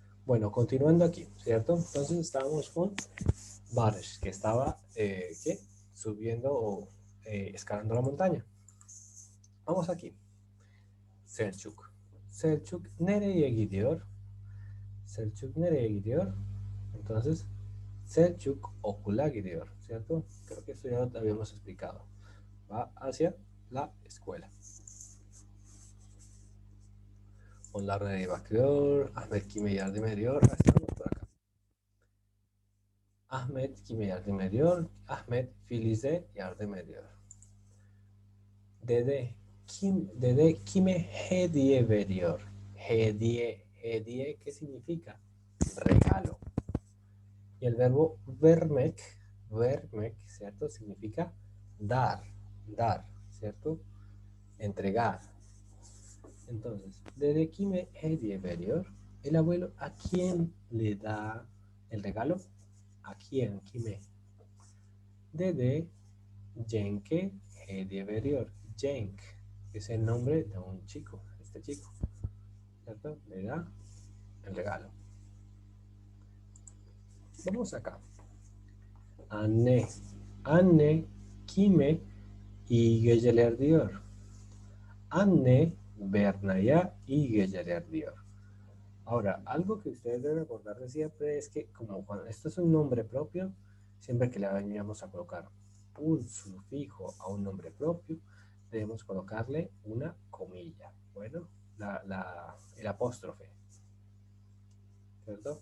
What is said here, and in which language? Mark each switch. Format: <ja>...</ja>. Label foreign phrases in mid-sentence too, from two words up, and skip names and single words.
<es>Bueno, continuando aquí, ¿cierto? Entonces estábamos con Barış, que estaba ¿qué? Subiendo o escalando la montaña. Vamos aquí. Selçuk.</es> <tr>Selçuk nereye gidiyor? Selçuk nereye gidiyor? Entonces, Selçuk okula gidiyor,</tr> <es>¿cierto? Creo que esto ya lo habíamos explicado. Va hacia la escuela.</es> <tr>Onlar nereye bakıyor? Ahmet kime yardım ediyor?</tr> <es>Estamos por acá.</es> <tr>Ahmet kime yardım ediyor? Ahmet Filiz'e yardım ediyor. Dede kime hediye veriyor?</tr> <es>Hediye, ¿qué significa? Regalo. Y el verbo vermek, ¿cierto? Significa dar, ¿cierto? Entregar. Entonces,</es> <tr>¿dede kime hediye veriyor?</tr> <es>El abuelo, ¿a quién le da el regalo? ¿A quién? Kime.</es> <tr>Dede Cenk'e hediye veriyor.</tr> <es>Cenk es el nombre de un chico, este chico, ¿cierto? Le da el regalo. Vamos acá.</es> <tr>Anne kime iyi geceler diyor. Anne Berna'ya iyi geceler diyor.</tr> <es>Ahora, algo que ustedes deben recordar de siempre es que como cuando esto es un nombre propio, siempre que le vayamos a colocar un sufijo a un nombre propio, debemos colocarle una comilla. Bueno, el apóstrofe, ¿cierto?</es>